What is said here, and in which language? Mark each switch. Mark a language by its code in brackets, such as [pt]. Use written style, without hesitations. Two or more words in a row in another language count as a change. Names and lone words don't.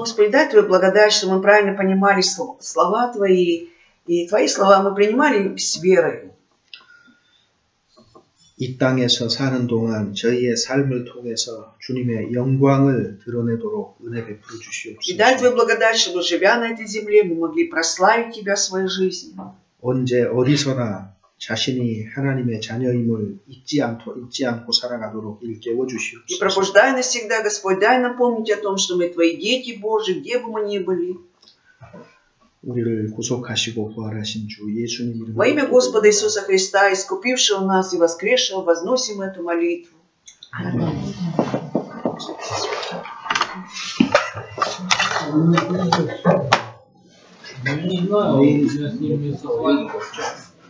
[ru] Господи, дай Твою благодать, что мы правильно понимали слова Твои, и Твои слова мы принимали с верой. [ko] 이 땅에서 사는 동안 저희의 삶을 통해서 주님의 영광을 드러내도록 은혜 베풀어 [ru] И дай [ko] 주시옵소서. [ru] Твою благодать, чтобы, живя на этой земле, мы могли прославить Тебя в своей жизни. [ko] 언제 어디서나 자신이 하나님의 자녀임을 잊지 않고 살아가도록 일깨워 [ru] И [ko] 주시옵소서. [ru] пробуждай нас всегда, Господь, дай нам помнить о том, что мы Твои дети Божьи, где бы мы ни были. [ko] 우리를 구속하시고 부활하신 주 예수님 이름으로 [ru] Во имя Господа Иисуса Христа, искупившего нас и воскресшего, возносим эту молитву. Не знаю, я с ними согласен.